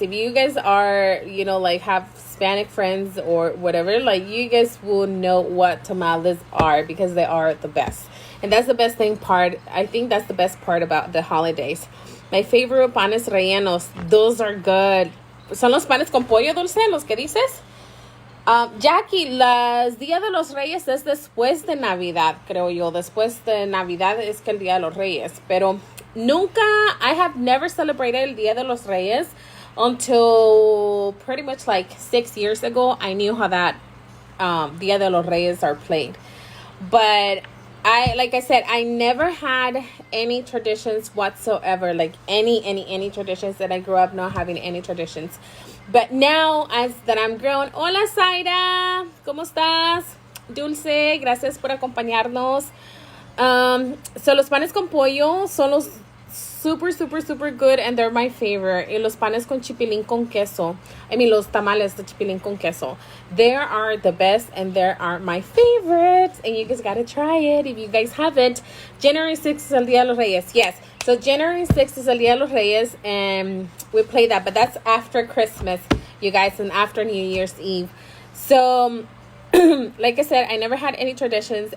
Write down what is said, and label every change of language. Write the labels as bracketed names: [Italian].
[English] If you guys are, like have Hispanic friends or whatever, like you guys will know what tamales are, because they are the best. And that's the best part. I think that's the best part about the holidays. My favorite panes rellenos, those are good. [Spanish] Son los panes con pollo dulce, los que dices. Jackie, las Día de los Reyes es después de Navidad, creo yo. Después de Navidad es que el Día de los Reyes. Pero [English] I have never celebrated el Día de los Reyes until pretty much like 6 years ago. I knew how that Día de los Reyes are played. But like I said, I never had any traditions whatsoever, like any traditions that I grew up not having any traditions. But now, as that I'm grown, [Spanish] hola Zaira, ¿cómo estás? [English] Dulce, [Spanish] gracias por acompañarnos. [English] So [Spanish] los panes con pollo son los [English] super, super, super good, and they're my favorite. [Spanish] Y los panes con chipilín con queso. Los tamales de chipilín con queso. [English] They are the best, and they are my favorites. And you guys gotta try it if you guys haven't. January 6th is el Día de los Reyes. Yes. So January 6th is el Día de los Reyes, and we play that. But that's after Christmas, you guys, and after New Year's Eve. So, like I said, I never had any traditions.